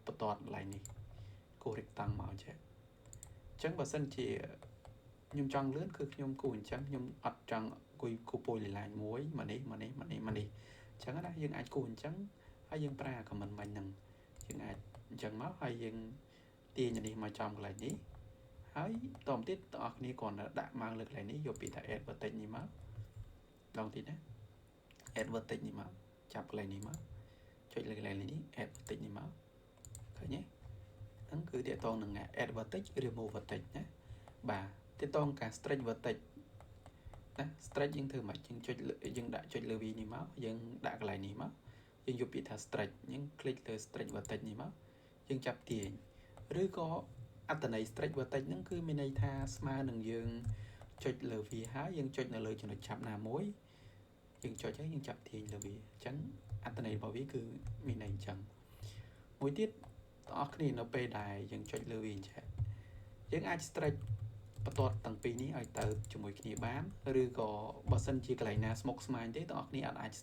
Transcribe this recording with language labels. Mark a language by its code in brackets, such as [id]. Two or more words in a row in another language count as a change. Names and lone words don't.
[km] បន្ទាត់កន្លែងនេះគូស rectangle មកចេះអញ្ចឹងបើសិនជាខ្ញុំចង់លឿនគឺខ្ញុំគូសអញ្ចឹងខ្ញុំអត់ចង់គូស polyline មួយមកនេះអញ្ចឹងណាយើងអាចគូសអញ្ចឹងហើយយើងប្រើ comment មិញហ្នឹងយើងអាចអញ្ចឹងមកហើយយើងទាញនេះមកចំកន្លែងនេះហើយតទៅទៀតបងប្អូនគ្រាន់តែដាក់ម៉ៅលើកន្លែងនេះយកពាក្យថា [en] add vertex [km] នេះមកដល់ទៀតណា [en] add vertex [km] នេះមកចាប់កន្លែងនេះមកចុចលើកន្លែងនេះ [en] add vertex [km] នេះមកឃើញទេហ្នឹងគឺទាក់ទងនឹង [en] add vertex remove vertex [km] ណាបាទទាក់ទងការ [en] stretch vertex [km] ណា stretch យើង ធ្វើមិនយើងចុចយើងដាក់ចុចលើ V នេះមកយើងដាក់កន្លែងនេះមកយើងយកពាក្យថា stretch យើងคลิกលើ [en] stretch vertex [km] នេះមក យើងចាប់ទាញឬក៏អត្ថន័យ [en] stretch vertex [km] ហ្នឹងគឺមានន័យថាស្មើនឹងយើងចុចលើ V ហើយយើងចុចនៅលើចំណុចចាប់ណាមួយយើងចុចហើយយើងចាប់ទាញលើវាអញ្ចឹងអត្ថន័យរបស់វាគឺមានន័យអញ្ចឹងមួយទៀតបងប្អូនគ្នានៅពេលដែលយើងចុចលើវាអញ្ចឹងយើងអាច stretch បន្ទាត់ទាំងពីរនេះឲ្យទៅជាមួយគ្នាបានឬក៏បើសិនជាកន្លែងណាស្មុគស្មាញទេបងប្អូនអាច